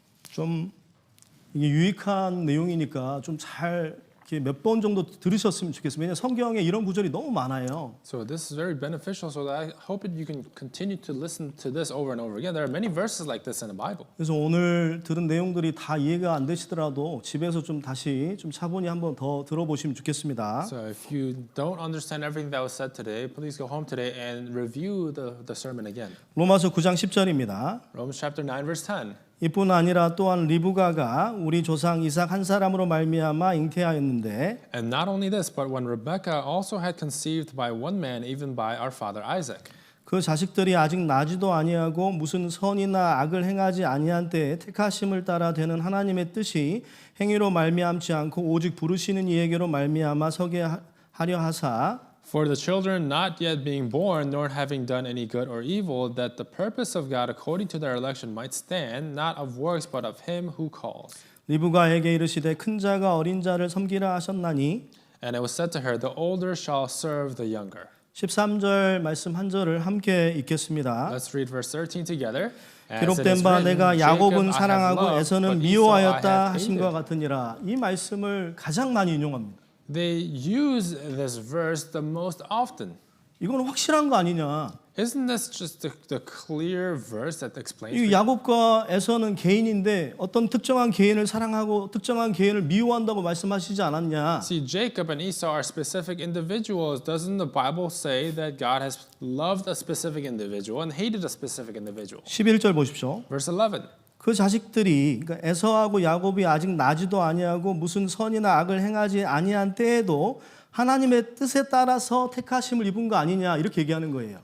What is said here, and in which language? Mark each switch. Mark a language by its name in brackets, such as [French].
[Korean] 좀 이게 유익한 내용이니까 좀 잘 몇 번 정도 들으셨으면 좋겠습니다. 왜냐하면 성경에 이런 구절이 너무 많아요. [English] So this is very beneficial, so that I hope that you can continue to listen to this over and over again. There are many verses like this in the Bible. [Korean] 그래서 오늘 들은 내용들이 다 이해가 안 되시더라도 집에서 좀 다시 좀 차분히 한번 더 들어보시면 좋겠습니다. [English] So if you don't understand everything that was said today, please go home today and review the sermon again. [Korean] 로마서 9장 10절입니다. [English] Romans chapter 9, verse 10. [Korean] 이뿐 아니라 또한 리브가가 우리 조상 이삭 한 사람으로 말미암아 잉태하였는데 [English] And not only this, but when Rebekah also had conceived by one man, even by our father Isaac. [Korean] 그 자식들이 아직 나지도 아니하고 무슨 선이나 악을 행하지 아니한 때에 택하심을 따라 되는 하나님의 뜻이 행위로 말미암지 않고 오직 부르시는 이에게로 말미암아 서게 하려 하사 [English] For the children not yet being born, nor having done any good or evil, that the purpose of God according to their election might stand, not of works, but of him who calls. [Korean] 리브가에게 이르시되 큰 자가 어린 자를 섬기라 하셨나니 [English] And it was said to her, the older shall serve the younger. [Korean] 13절 말씀 한 절을 함께 읽겠습니다. [English] Let's read verse 13 together. As it [Korean] 기록된 [English] is [Korean] 바 [English] written, [Korean] 내가 [English] Jacob [Korean] 야곱은 [English] I have [Korean] 사랑하고 [English] loved, [Korean] 에서는 [English] but Esau I [Korean] 미워하였다 [English] have [Korean] 하신 것 [English] hated. [Korean] 같으니라. 이 말씀을 가장 많이 인용합니다. [English] They use this verse the most often. [Korean] 이건 확실한 거 아니냐? [English] Isn't this just the clear verse that explains [Korean] 이 [English] it? [Korean] 야곱과 에서는 개인인데 어떤 특정한 개인을 사랑하고 특정한 개인을 미워한다고 말씀하시지 않았냐? [English] See, Jacob and Esau are specific individuals. Doesn't the Bible say that God has loved a specific individual and hated a specific individual? [Korean] 11절 보십시오. [English] Verse 11. [Korean] 그 자식들이 그러니까 에서하고 야곱이 아직 나지도 아니하고 무슨 선이나 악을 행하지 아니한 때에도 하나님의 뜻에 따라서 택하심을 입은 거 아니냐 이렇게 얘기하는 거예요.